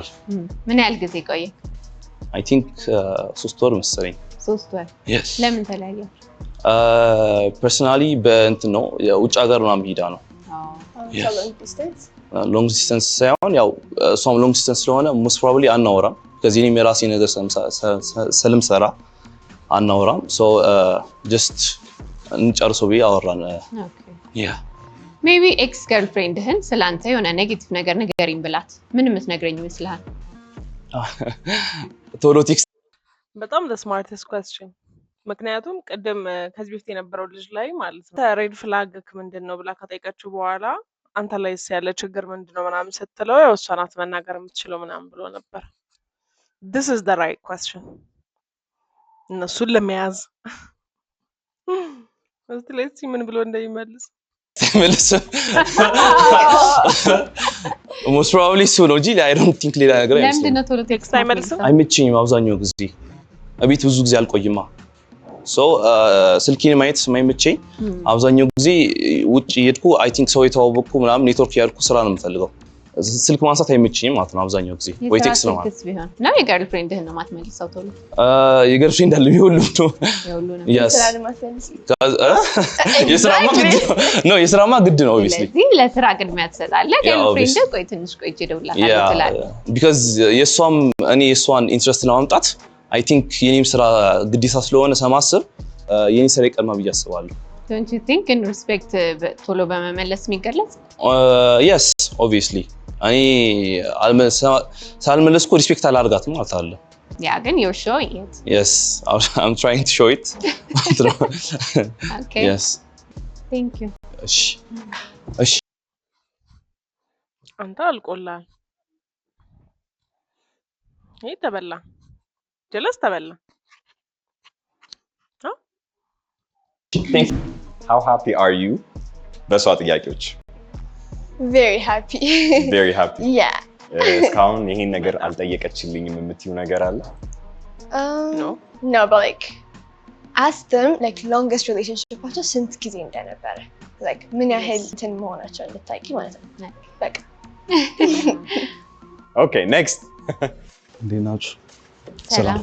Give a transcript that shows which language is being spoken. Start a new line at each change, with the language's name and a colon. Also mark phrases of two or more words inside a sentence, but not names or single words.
Amharic: ምን ያህል ጊዜ ቆየ
English: I think
Amharic: 3 ወር መሰለኝ 3 ወር
English: yes
Amharic: ለምን ተለያየ ፐርሰናሊ በእንትን ነው የውጭ ሀገር ነው ሄዳ ነው
English: long distance
Amharic: ሳይሆን ያው እሷም
English: long distance
Amharic: ስለሆነ
English: most probably
Amharic: አናወራም ከዚህ እኔም የራሴ ነገር ስለምሰራ አናወራም
English: so just
Amharic: እንጨርሰው ብዬ አወራን ያ
English: maybe ex
Amharic: ገርልፍሬንድህን ስላንተ የሆነ ኔጌቲቭ ነገር ንገሪኝ ብላት ምን የምትነግረኝ ይመስልሃል ቶሎ ቴክስት በጣም
English: the smartest question
Amharic: ምክንያቱም ቀደም ከዚህ በፊት የነበረው ልጅ ላይ ማለት ነው
English: red flag
Amharic: ምንድነው ብላ ከጠየቀችው በኋላ አንተ ላይስ ያለ ችግር ምንድነው ምናምን ስትለው ያው እሷ ናት መናገር የምትችለው ምናምን ብሎ ነበር
English: this is the right question
Amharic: እነሱን ለመያዝ ስለዚህ ምን ብሎ እንደሚመልስ መልስ
English: most probably so
Amharic: ነው እንጂ
English: I don't think
Amharic: ሌላ ነገር አይመስልም ለምንድነው ቶሎ ቴክስት አይመልስም አይመችኝም አብዛኛው ጊዜ አቤት ብዙ ጊዜ አልቆይማ so ስልኬን ማየት የማይመቸኝ አብዛኛው ጊዜ ውጪ ሄድኩ
English: I think
Amharic: ሰው የተዋወቅኩ ምናምን ኔትወርክ ያልኩ ስራ ነው የምፈልገው ስልክ ማንሳት አይመችኝም ማለት ነው አብዛኛው ጊዜ ወይ ቴክስት ነው ማለት ነው። የገርልፍሬንድህን ነው የማትመልሰው ቶሎ? የገርልፍሬንድ አለ ሁሉም ነው የስራማ ግድ ነው ኦብቪስሊ። ስለዚህ ለስራ ቅድሚያ ትሰጣለህ። ገርልፍሬንድ ቆይ ትንሽ ቆይቼ እደውልልሃለሁ ትላለህ። ቢካዝ የእሷን ኢንትረስት ለማምጣት
English: I think
Amharic: የኔም ስራ ግዴታ ስለሆነ ሰማስብ የኔ ስራ ይቀድማ ብዬ አስባለሁ።
English: Don't you think in respect
Amharic: ቶሎ በመመለስ የሚገለጽ?
English: Yes, obviously.
Amharic: ሳልመለስ እኮ ሪስፔክት አላደርጋትም ማለት አለ።
English: Yeah, ግን you're showing it. Yes, I'm trying to show it. Okay. Yes. Thank you.
Amharic: እሺ አንተ አልቆላል። ይሄ ተበላ ጀለስ ተበላ።
English: How happy are you?
Amharic: በሷ ጥያቄዎች
English: very happy. Very happy. Yeah.
Amharic: እስካሁን ይሄን ነገር አልጠየቀችልኝም የምትይው ነገር አለ?
English: No, but like ask them like longest relationship
Amharic: አቸው ስንት ጊዜ እንደነበረ like ምን ያህል እንትን መሆናቸው እንድታቂ ማለት ነው። በቃ
English: Okay, next.
Amharic: እንዴት ናችሁ? ሰላም።